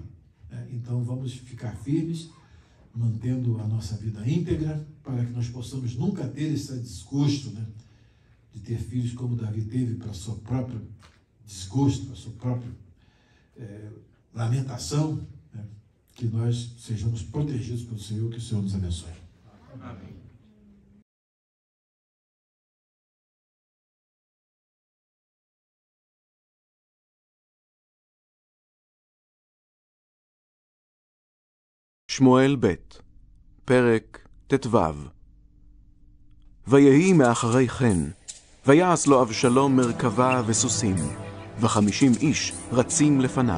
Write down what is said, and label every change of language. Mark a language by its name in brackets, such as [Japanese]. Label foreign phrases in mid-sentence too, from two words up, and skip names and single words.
[Portuguese] Então vamos ficar firmes, mantendo a nossa vida íntegra, para que nós possamos nunca ter esse desgosto, né? De ter filhos como Davi teve, para seu próprio desgosto, para sua própria lamentação, né? Que nós sejamos protegidos pelo Senhor, que o Senhor nos abençoe. Amém. [Hebrew] שמואל ב', פרק ט"ו. ויהי מאחרי כן, ויעש לו אבשלום מרכבה וסוסים, ו50 איש רצים לפניו.